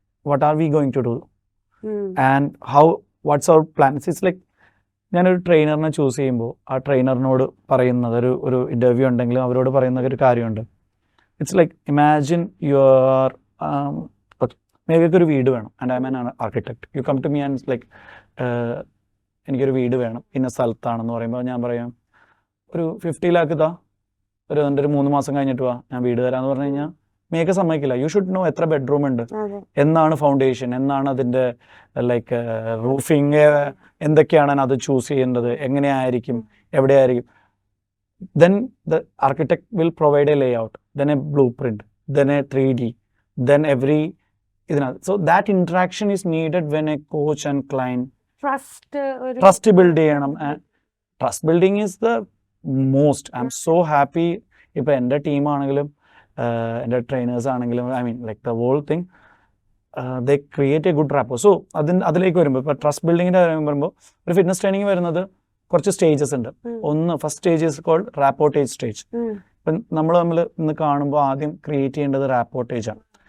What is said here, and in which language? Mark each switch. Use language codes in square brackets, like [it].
[en] What are we going to do and what's our plan? It's like [ml] ഞാനൊരു ട്രെയിനറിനെ choose ചെയ്യുമ്പോൾ ആ ട്രെയിനറിനോട് പറയുന്നത് ഒരു ഇൻ്റർവ്യൂ ഉണ്ടെങ്കിലും അവരോട് പറയുന്ന ഒരു കാര്യമുണ്ട്. [en] it's like imagine your [ml] മേഘയ്ക്ക് ഒരു വീട് വേണം [en] And I am an architect. You come to me and like [ml] എനിക്കൊരു വീട് വേണം ഇന്ന സ്ഥലത്താണെന്ന് പറയുമ്പോൾ ഞാൻ പറയാം ഒരു 50 lakh താ, എൻ്റെ ഒരു 3 മാസം കഴിഞ്ഞിട്ട് വാ, ഞാൻ വീട് തരാമെന്ന് പറഞ്ഞു കഴിഞ്ഞാൽ മേഘ സമ്മതിക്കില്ല. [en] you should know [ml] എത്ര ബെഡ്റൂം ഉണ്ട്, എന്നാണ് ഫൗണ്ടേഷൻ, എന്നാണ് അതിൻ്റെ ലൈക്ക് റൂഫിങ്, എന്തൊക്കെയാണ് അത് ചൂസ് ചെയ്യേണ്ടത്, എങ്ങനെയായിരിക്കും, എവിടെയായിരിക്കും. [en] Then the architect will provide a layout, then a blueprint, then a 3D, then every so that interaction is needed when a coach and client trust build ചെയ്യണം. Trust building is the most. I'm so happy [ml] ഇപ്പൊ എൻ്റെ ടീമാണെങ്കിലും എൻ്റെ trainers ആണെങ്കിലും [en] I mean like the whole thing they create a good rapport. [ml] So അതിലേക്ക് വരുമ്പോൾ ഇപ്പോൾ trust ബിൽഡിങ്ങിൻ്റെ കാര്യം വരുമ്പോൾ ഒരു ഫിറ്റ്നസ് ട്രെയിനിങ് വരുന്നത് കുറച്ച് സ്റ്റേജസ് ഉണ്ട്. ഒന്ന് [en] First stage is called rapportage stage. [ml] ഇപ്പം നമ്മൾ തമ്മിൽ ഇന്ന് കാണുമ്പോൾ ആദ്യം ക്രിയേറ്റ് ചെയ്യേണ്ടത് റാപ്പോർട്ടേജ് ആണ്.